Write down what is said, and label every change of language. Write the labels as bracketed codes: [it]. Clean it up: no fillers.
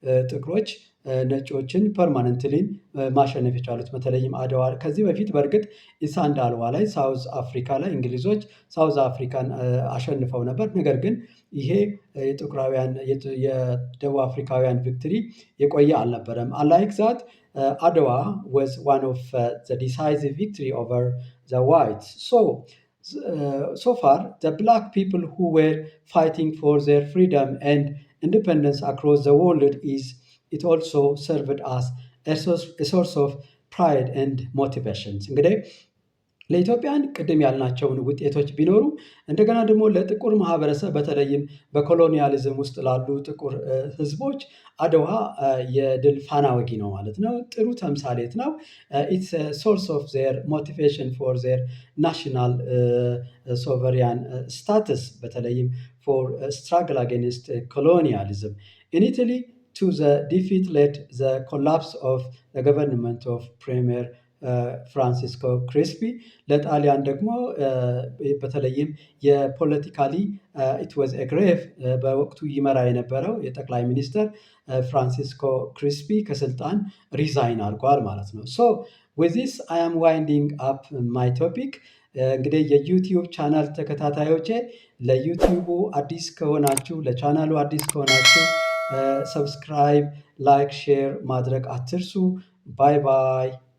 [am] ጥቁሮች ነጮችን ፐርማነንትሊ ማሸነፍ የቻሉት በተለይም አድዋ። ከዚህ በፊት በእርግጥ ኢሳንዳልዋ ላይ ሳውዝ አፍሪካ ላይ እንግሊዞች ሳውዝ አፍሪካን አሸንፈው ነበር። ነገር ግን ይሄ የጥቁራውያን የደቡብ አፍሪካውያን ቪክትሪ የቆየ አልነበረም። [en] unlike that Adwa was one of the decisive victory over the whites. So far, the black people who were fighting for their freedom and independence across the world it also served as a source of pride and motivations. [am] እንግዲህ ለኢትዮጵያን ቅድም ያልናቸውን ውጤቶች ቢኖሩ እንደገና ደግሞ ለጥቁር ማህበረሰብ በተለይም በኮሎኒያሊዝም ውስጥ ላሉ ጥቁር ህዝቦች አድዋ የድል ፋና ወጊ ነው ማለት ነው። ጥሩ ተምሳሌት ነው። [en] it's a source of their motivation for their national sovereign status [am] በተለይም [en] for struggle against colonialism. In Italy to the defeat led the collapse of the government of Premier ፍራንሲስኮ ክሪስፒ [am] ለጣሊያን ደግሞ በተለይም የፖለቲካሊ [en] it was a grave [am] በወቅቱ ይመራ የነበረው የጠቅላይ ሚኒስትር ፍራንሲስኮ ክሪስፒ ከስልጣን ሪዛይን አድርጓል ማለት ነው። [en] so with this I am winding up my topic. [am] እንግዲህ የዩቲዩብ ቻናል ተከታታዮቼ ለዩቲዩቡ አዲስ ከሆናችሁ ለቻናሉ አዲስ ከሆናችሁ ሰብስክራይብ ላይክ ሼር ማድረግ አትርሱ። ባይ ባይ።